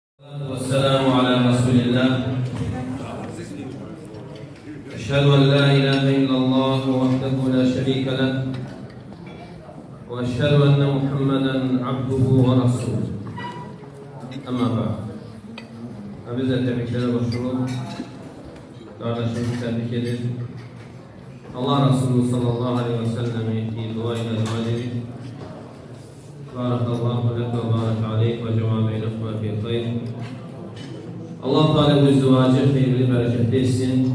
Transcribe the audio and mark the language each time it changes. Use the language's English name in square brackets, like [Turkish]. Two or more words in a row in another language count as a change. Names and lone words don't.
[Arabic] والسلام على رسول الله أشهد أن لا إله إلا الله وحده لا شريك له وأشهد أن محمدا عبده ورسوله أما بعد [Turkish] biz de tebriklere başvuralım. Kardeşimizi tebrik edin. Allah Resulü [Arabic] صلى الله عليه وسلم'i [Turkish] dua ile dua edin. [Arabic] بارك الله لك وبارك عليك وجمع بينكما في خير. [Turkish] Allah Teala bu izdivacı hayırlı bereketli etsin.